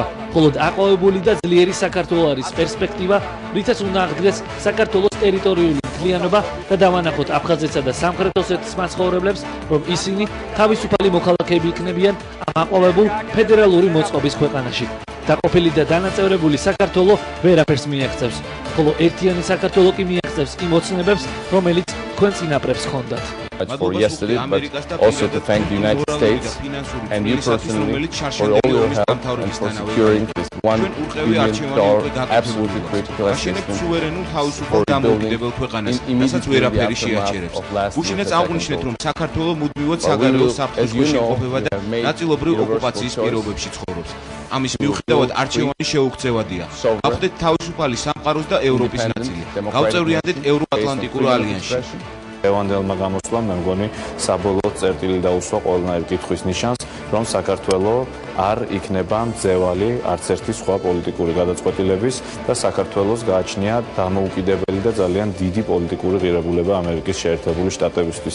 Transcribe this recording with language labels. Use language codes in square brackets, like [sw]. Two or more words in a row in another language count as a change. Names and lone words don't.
[ka] მხოლოდ აყვავებული და ძლიერი საქართველო არის პერსპექტივა, რითაც უნდა აღდგეს საქართველოს ტერიტორიული მთლიანობა და დავანახოთ აფხაზეთსა და სამხრეთ ოსეთის მაცხოვრებლებს, რომ ისინი თავისუფალი მოქალაქეები იქნებიან ამ აყვავებულ ფედერალური მოწყობის ქვეყანაში. დაყოფილი და დანაწევრებული საქართველო ვერაფერს მიაღწევს, ხოლო ერთიანი საქართველო კი მიაღწევს იმ ოცნებებს, რომელიც თქვენ წინაპრებს ჰქონდათ. [en] For yesterday, but also to thank the United States and you personally for all your help and for securing this $1 billion absolutely critical assistance for rebuilding immediately the aftermath of last year's [ka] აღნიშნეთ, რომ საქართველო მუდმივად საგარეო საფრთხეში იმყოფება და ნაწილობრივ ოკუპაციის პირობებში ცხოვრობს. ამის მიუხედავად არჩევანი შეუქცევადია. გავხდეთ თავისუფალი სამყაროს და ევროპის ნაწილი. გავწევრიანდეთ ევროატლანტიკურ ალიანსში. ევანდელმა გამოსვლა მე მგონი საბოლოო წერტილი დაუსვა ყველანაირ კითხვის ნიშანს, რომ საქართველო არ იქნება მძევალი არც ერთი სხვა პოლიტიკური გადაწყვეტილების და საქართველოს გააჩნია დამოუკიდებელი და ძალიან დიდი პოლიტიკური ღირებულება ამერიკის შეერთებული შტატებისთვის.